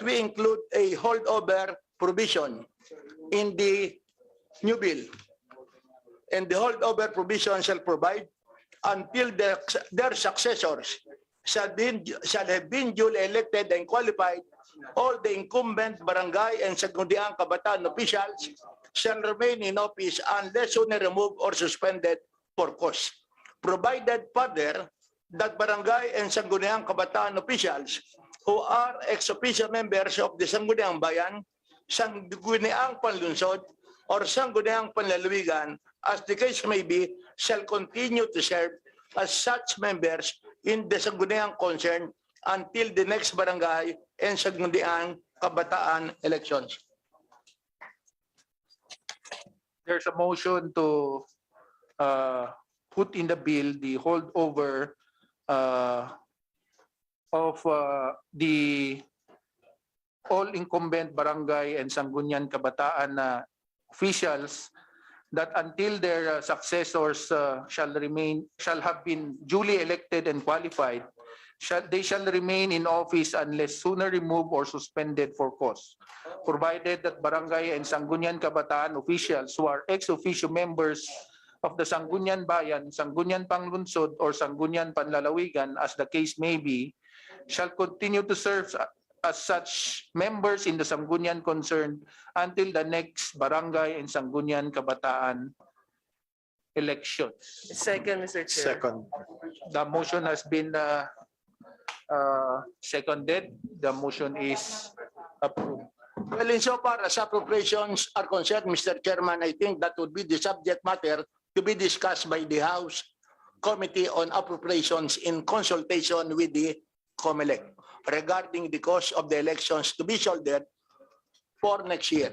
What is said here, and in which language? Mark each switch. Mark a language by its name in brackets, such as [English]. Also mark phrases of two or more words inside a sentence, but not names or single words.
[English] we include a holdover provision in the new bill. And the holdover provision shall provide until their successors shall have been duly elected and qualified, all the incumbent barangay and Sangguniang Kabataan officials shall remain in office unless sooner removed or suspended for cause. Provided further that barangay and Sangguniang Kabataan officials who are ex-officio members of the Sangguniang Bayan, Sangguniang Panlunsod, or Sangguniang Panlalawigan, as the case may be, shall continue to serve as such members in the Sangguniang concern until the next barangay and Sangguniang Kabataan elections. There's a motion to put in the bill the holdover of the all incumbent barangay and Sangguniang Kabataan officials that until their successors shall have been duly elected and qualified, they shall remain in office unless sooner removed or suspended for cause, provided that barangay and Sangguniang Kabataan officials who are ex officio members of the Sangguniang Bayan, Sangguniang Panlunsod, or Sangguniang Panlalawigan, as the case may be, shall continue to serve as such members in the Sangguniang concerned until the next barangay and Sangguniang Kabataan elections. Second, Mr. Chair. Second. The motion has been seconded. The motion is approved. Well, insofar as appropriations are concerned, Mr. Chairman, I think that would be the subject matter to be discussed by the House Committee on Appropriations in consultation with the COMELEC regarding the cost of the elections to be shouldered for next year.